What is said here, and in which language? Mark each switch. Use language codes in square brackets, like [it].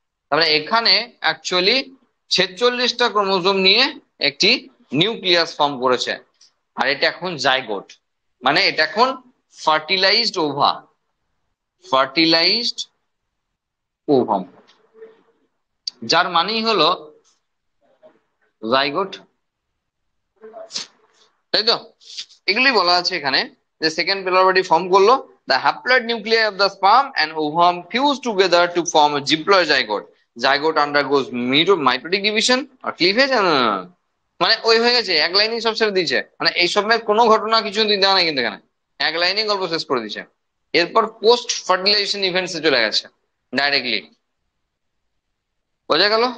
[bn] তার মানে এখানে অ্যাকচুয়ালি 46টা ক্রোমোজোম নিয়ে একটি নিউক্লিয়াস ফর্ম করেছে, আর এটা এখন জাইগোট, মানে এটা এখন ফার্টিলাইজড ওভা, ফার্টিলাইজড ওভাম, যার মানেই হলো জাইগোট। তাই তো? এগুলি বলা আছে এখানে যে সেকেন্ড পোলার বডি ফর্ম করলো, [en] the haploid nuclei of the sperm and ovum fuse together to form a diploid zygote. Zygote undergoes mitotic division or cleavage, [bn] মানে ওই হয়ে গেছে, এক লাইনেই সব ছেড়ে দিয়েছে, মানে এইসবের কোনো ঘটনা কিছু দেওয়া নাই কিন্তু এখানে, এক লাইনেই গল্প শেষ করে দিয়েছে। এরপর পোস্ট ফার্টিলাইজেশন ইভেন্টসে চলে গেছে ডাইরেক্টলি, বোঝা গেল?